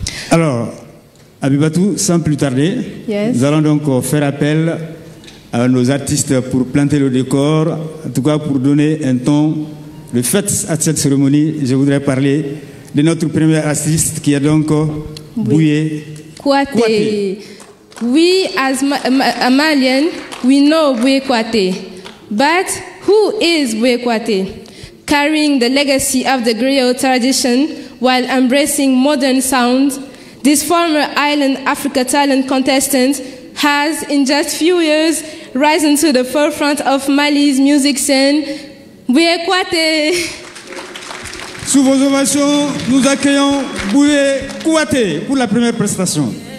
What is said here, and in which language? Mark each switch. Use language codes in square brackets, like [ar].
[fr] Alors, Abibatou, sans plus tarder, nous allons donc faire appel à nos artistes pour planter le décor, en tout cas pour donner un ton de fête à cette cérémonie. Je voudrais parler de notre premier artiste qui est donc Bouye Kouaté. [en] We as a Malian, we know Bouye Kouaté. But who is Bouye Kouaté? Carrying the legacy of the griot tradition while embracing modern sound, this former Island Africa Talent contestant has, in just few years, risen to the forefront of Mali's music scene Bouye Kouate. [fr] Sous vos ovations, nous accueillons Bouye Kouate pour la première prestation.